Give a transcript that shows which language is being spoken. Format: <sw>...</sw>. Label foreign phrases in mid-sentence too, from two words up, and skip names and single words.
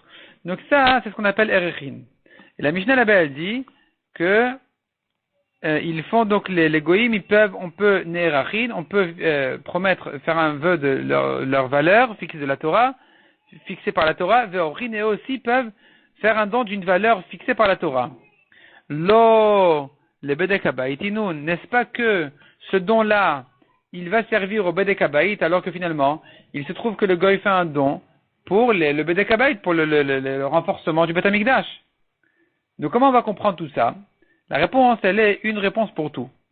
<fr>Donc ça, c'est ce qu'on appelle Erechin. Et la Mishnah là-bas, elle dit que ils font donc les goïms, on peut Ne'erachin, on peut promettre, faire un vœu de leur valeur fixée de la Torah, fixée par la Torah. Ve'orchin et eux aussi peuvent faire un don d'une valeur fixée par la Torah.</fr> <he>לאו לבדק הבית אינון,</he> <fr>n'est-ce pas que ce don-là, il va servir au</fr> <he>בדק הבית</he> <fr>alors que finalement, il se trouve que le goy fait un don pour le</fr> <he>בדק הבית,</he> <fr>pour le renforcement du</fr> <he>בית המקדש.</he> <fr>Donc comment on va comprendre tout ça? La réponse, elle est une réponse pour tout.</fr>